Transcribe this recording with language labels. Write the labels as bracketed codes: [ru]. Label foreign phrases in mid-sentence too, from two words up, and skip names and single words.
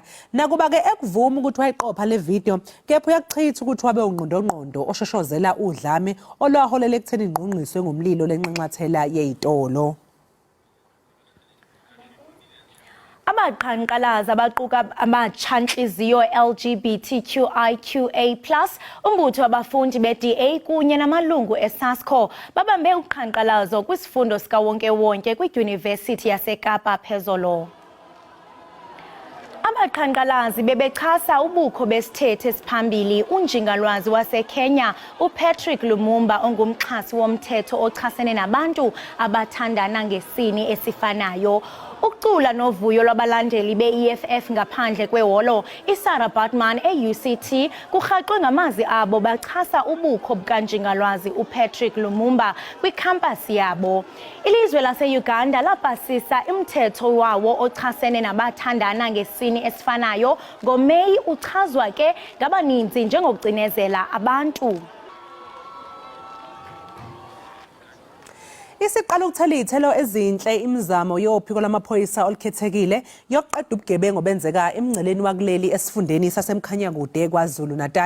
[zu] Nakuba ke ekuvuma ukuthi wayiqopha le video, kepha uyakuchitha ukuthi wabe ungqondongqondo oshoshozela udlame olwaholela ekutheni ngqongqiswe ngomlilo lenxanxathela yezitolo. [xh] Abaqhankqalazi abaquka abatshantliziyo LGBTQIQA+, umbutho wabafundi be-DA kunye namalungu eSASCO babambe uqhankqalazo kwisifundo sikawonke-wonke kwidyunivesithi yaseKapa phezolo. Abaqhankqalazi bebechasa ubukho besithethe esiphambili unjingalwazi waseKenya uPatrick Lumumba ongumxhasi womthetho ochasene nabantu abathandana ngesini esifanayo. Ukucula novuyo lwabalandeli be-EFF ngaphandle kweholo iSarah Baartman e-UCT kurhaqwe ngamazwi abo bachasa ubukho bukanjingalwazi uPatrick Lumumba kwikhampasi yabo. Ilizwe lase-Uganda lapasisa umthetho wawo ochasene nabathandana ngesini esifanayo ngoMeyi uchazwa ke ngabaninzi njengokucinezela abantu. [zu] Isiqala ukuthela izithelo ezinhle imizamo yophiko lwamaphoyisa olukhethekile yokuqeda ubugebengu obenzeka emngceleni wakuleli esifundeni saseMkhanyakude kwaZulu Natal.